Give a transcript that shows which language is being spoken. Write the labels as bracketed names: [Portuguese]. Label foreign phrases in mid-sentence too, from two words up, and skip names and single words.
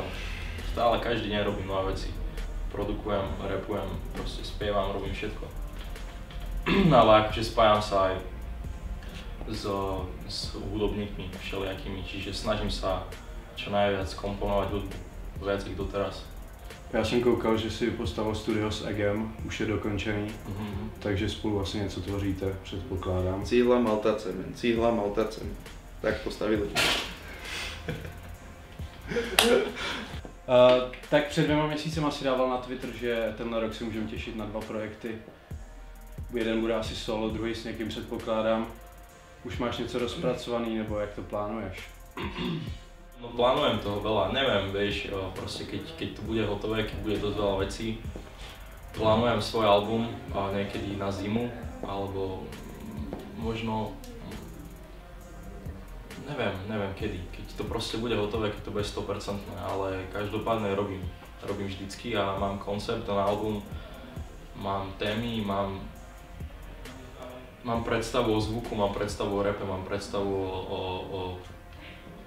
[Slovak] Stále každý deň robím nové veci. Produkujem, rapujem, proste spievam, robím všetko. Ale akože spájam sa aj s hudobníkmi všelijakými, čiže snažím sa čo najviac komponovať hudbu, viac ich doteraz. [Czech] Já jsem koukal, že si postavil studio s Egem, už je dokončený, takže spolu vlastně něco tvoříte, předpokládám. Cihla Maltace, men. Cihla Maltace. Tak postavili. Tak před 2 měsícema si dával na Twitter, že tenhle rok si můžeme těšit na 2 projekty. Jeden bude asi solo, druhý s někým předpokládám. Už máš něco rozpracovaný, nebo jak to plánuješ? [Slovak] No plánujem toho veľa, neviem, vieš, proste keď to bude hotové, keď bude dosť veľa vecí. Plánujem svoj album niekedy na zimu, alebo možno, neviem kedy, keď to proste bude hotové, keď to bude 100%, ale každopádne robím vždycky a mám koncept na album, mám témy, mám predstavu o zvuku, mám predstavu o rape, mám predstavu o